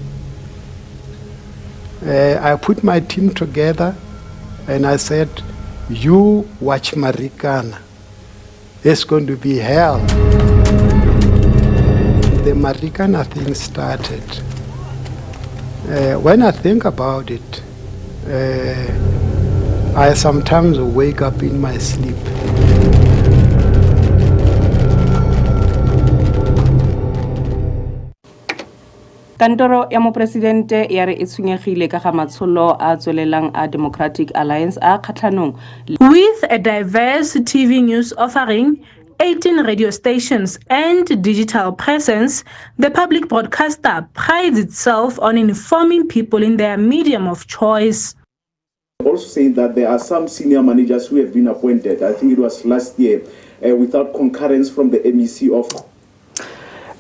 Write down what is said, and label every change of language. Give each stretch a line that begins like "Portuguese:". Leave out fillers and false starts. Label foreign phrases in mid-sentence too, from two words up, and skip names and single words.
English: I put my team together and I said, you watch Marikana. It's going to be hell. The Marikana thing started. When I think about it, I sometimes wake up in my sleep.
Tswana: Kantoro ya Mopresidente ya re e tshwenyegile ka ga matsholo a tswelelang a Democratic Alliance a kgatlhanong.
English: With a diverse TV news offering, 18 radio stations and digital presence, the public broadcaster prides itself on informing people in their medium of choice. Also saying that there are some senior managers who have been appointed, I think it was last year, without concurrence from the MEC of...